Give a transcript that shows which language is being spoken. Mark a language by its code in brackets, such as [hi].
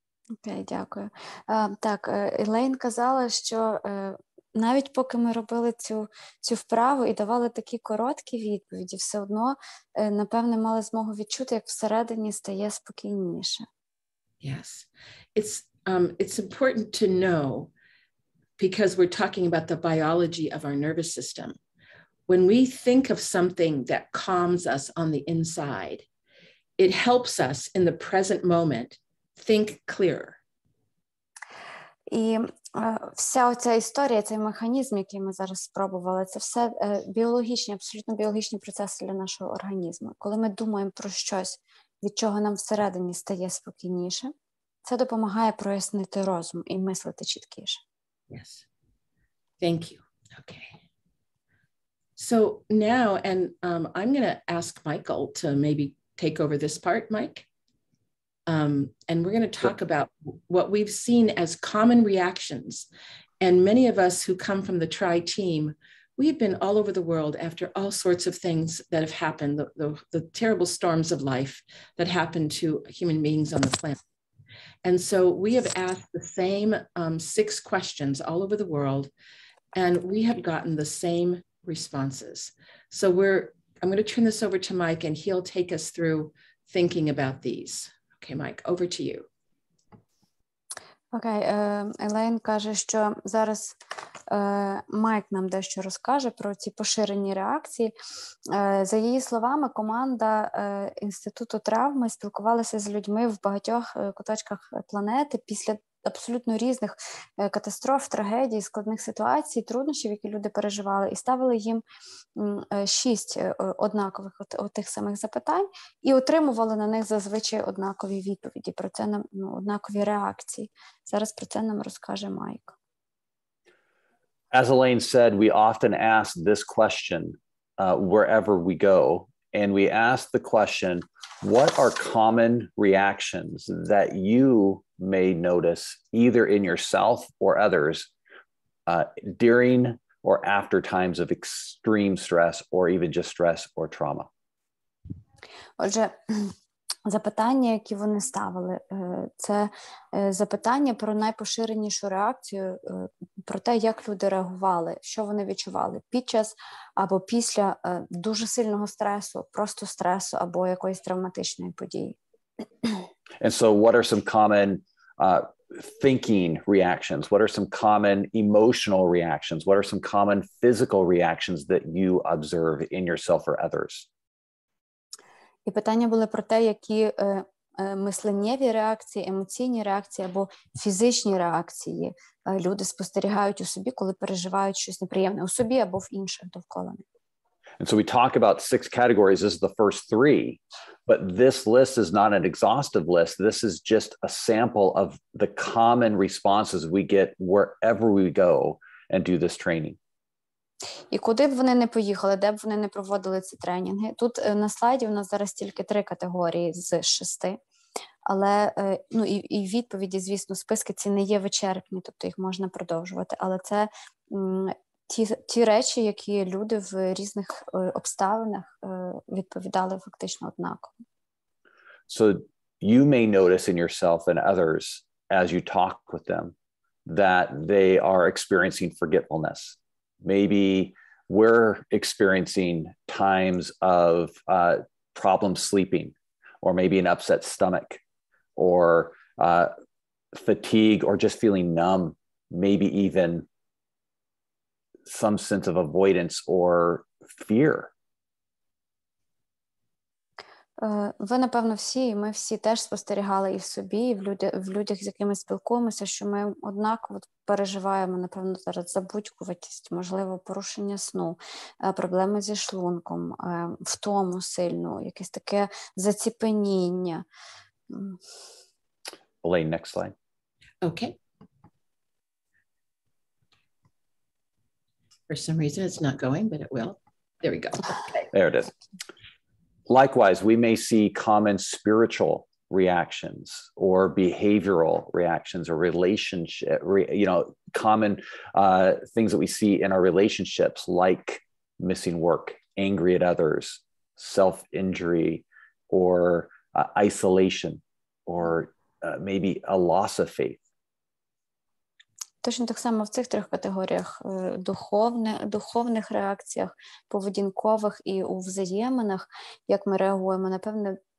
[uk] Окей, дякую. Так, Елейн казала, що навіть поки ми робили цю вправу і давали такі короткі відповіді, все одно, напевне, мали змогу відчути, як всередині стає спокійніше. [en] Yes. It's important to know, because we're talking about the biology of our nervous system. When we think of something that calms us on the inside, it helps us in the present moment think clearer. [uk] І вся оця історія, цей механізм, який ми зараз спробували, це все біологічні, абсолютно біологічні процеси для нашого організму. Коли ми думаємо про щось, від чого нам всередині стає спокійніше, це допомагає прояснити розум і мислити чіткіше. [en] Yes. Thank you. Okay. So now, and I'm going to ask Michael to maybe take over this part, Mike. And we're going to talk about what we've seen as common reactions. And many of us who come from the TRI team, we've been all over the world after all sorts of things that have happened, the terrible storms of life that happen to human beings on the planet. And so we have asked the same 6 questions all over the world, and we have gotten the same responses. So I'm going to turn this over to Mike, and he'll take us through thinking about these. Okay, Mike, over to you. [uk] Окей, Елейн каже, що зараз Майк нам дещо розкаже про ці поширені реакції. За її словами, команда Інституту травми спілкувалася з людьми в багатьох куточках планети після абсолютно різних катастроф, трагедій, складних ситуацій, труднощів, які люди переживали, і ставили їм 6 однакових тих самих запитань і отримували на них зазвичай однакові відповіді, про це нам однакові реакції. Зараз про це нам розкаже Майк. [en] As Elaine said, we often ask this question wherever we go, and we ask the question, what are common reactions that you may notice either in yourself or others during or after times of extreme stress or even just stress or trauma? [uk] Отже, запитання, які вони ставили, це запитання про найпоширенішу реакцію, про те, як люди реагували, що вони відчували під час або після дуже сильного стресу, просто стресу або якоїсь травматичної події. [en] And so what are some common thinking reactions? What are some common emotional reactions? What are some common physical reactions that you observe in yourself or others? [uk] І питання були про те, які мисленнєві реакції, емоційні реакції або фізичні реакції люди спостерігають у собі, коли переживають щось неприємне у собі або в інших довкола них. [en] And so we talk about 6 categories. This is the first 3, but this list is not an exhaustive list. This is just a sample of the common responses we get wherever we go and do this training. [uk] І куди б вони не поїхали, де б вони не проводили ці тренінги. Тут на слайді у нас зараз тільки 3 категорії з 6, але і відповіді, звісно, списки ці не є вичерпні, тобто їх можна продовжувати, але це ті речі, які люди в різних обставинах відповідали фактично однаково. [en] So you may notice in yourself and others as you talk with them that they are experiencing forgetfulness. Maybe we're experiencing times of problem sleeping, or maybe an upset stomach, or fatigue, or just feeling numb, maybe even some sense of avoidance or fear. [uk] Ви, напевно, всі, і ми всі теж спостерігали і в собі, і в людях, з якими спілкуємося, що ми однаково переживаємо, напевно, зараз забудькуватість, можливо, порушення сну, проблеми зі шлунком, втому сильну, якесь таке заціпеніння. [en] Elaine, next slide. Okay. For some reason, it's not going, but it will. There we go. Okay. There it is. Likewise, we may see common spiritual reactions or behavioral reactions or relationship, common things that we see in our relationships, like missing work, angry at others, self-injury, or isolation, or maybe a loss of faith. [uk] Точно так само в цих 3 категоріях духовних реакціях, поведінкових і у взаєминах, як ми реагуємо, напевне,